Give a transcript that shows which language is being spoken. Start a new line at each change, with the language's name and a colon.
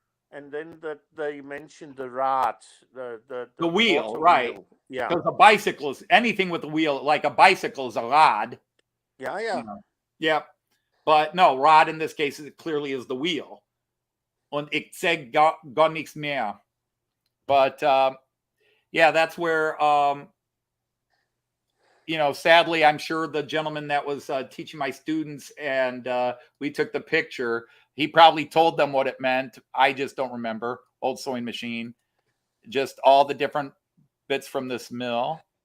English: And then that they mentioned the rod, the wheel, water right? wheel. Yeah. Because a bicycle is anything with a wheel, like a bicycle is a rod. Yeah, yeah. Yep. But no, rod in this case it clearly is the wheel.
German: Und ich sag gar nichts mehr.
English: But yeah, that's where sadly, I'm sure the gentleman that was teaching my students and we took the picture, he probably told them what it meant. I just don't remember. Old sewing machine. Just all the different bits from this mill.